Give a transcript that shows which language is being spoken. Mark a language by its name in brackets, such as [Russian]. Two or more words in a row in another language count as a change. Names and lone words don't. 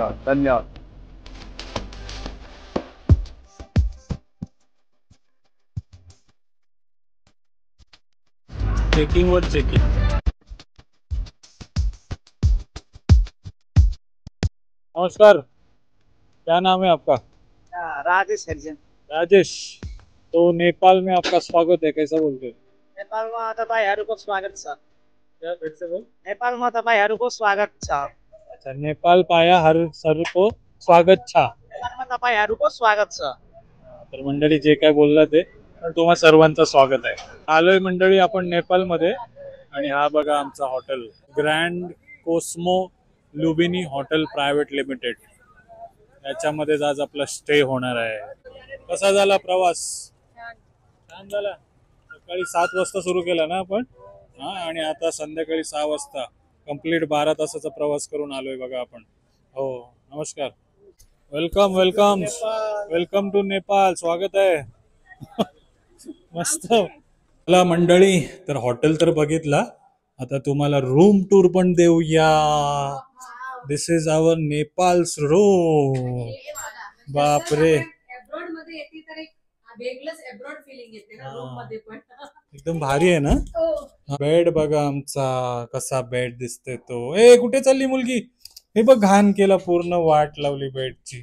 [Hindi] धन्यवाद. चेकिंग वर चेकिंग. नमस्कार, क्या नाम है आपका? राजेश हरिजन. राजेश, तो नेपाल में आपका स्वागत है, कैसा बोलते हैं? [Nepali] नेपालमा तपाईँहरूको स्वागत छ. [Hindi] क्या फिर से बोल? [Nepali] नेपालमा तपाईँहरूको स्वागत छ. अच्छा, नेपाल पाया हर सर को स्वागत छा. नेपालमा तपाईँहरूको स्वागत छ. [Marathi] तर मंडळी जे काय बोलला ते पण तुम्हा सर्वांचं स्वागत आहे. आलोय मंडळी आपण नेपाळमध्ये आणि हा बघा आमचा हॉटेल ग्रँड कोस्मो लुबिनी हॉटेल प्रायव्हेट लिमिटेड. याच्यामध्ये आज आपला स्टे होणार आहे. कसा झाला प्रवास? छान झाला. सकाळी 7 वाजता सुरू केला ना आपण आणि आता संध्याकाळी 6 वाजता कंप्लीट 12 तासाचा प्रवास करून आलोय बघा आपण. हो नमस्कार. [English] welcome welcome welcome to Nepal. [Marathi] स्वागत आहे. मस्त चला मंडळी. तर हॉटेल तर बघितला. आता तुम्हाला रूम टूर पण देऊया. [English] this is our Nepal's room. [Marathi] बापरे एकदम भारी आहे ना. बेड बघा आमचा कसा बेड दिसतोय तो. कुठे चालली मुलगी? हे बघ घाण केला पूर्ण. वाट लावली बेडची.